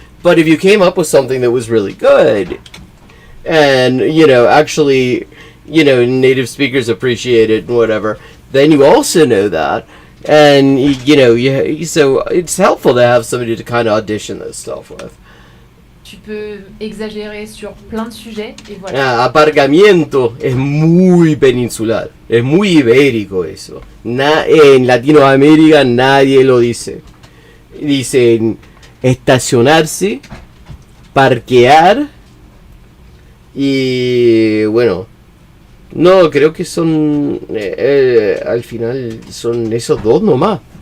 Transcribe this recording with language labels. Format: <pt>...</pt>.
<en>But if you came up with something that was really good, and, you know, actually, you know, native speakers appreciate it and whatever, then you also know that, and, you know, so it's helpful to have somebody to kind of audition this stuff with.</en> <fr>Tu peux exagérer sur plein de sujets et voilà.</fr> <es>Aparcamiento es muy peninsular, es muy ibérico eso. En Latinoamérica nadie lo dice. Dicen estacionarse, parquear y bueno, no, creo que son al final son esos dos nomás.</es>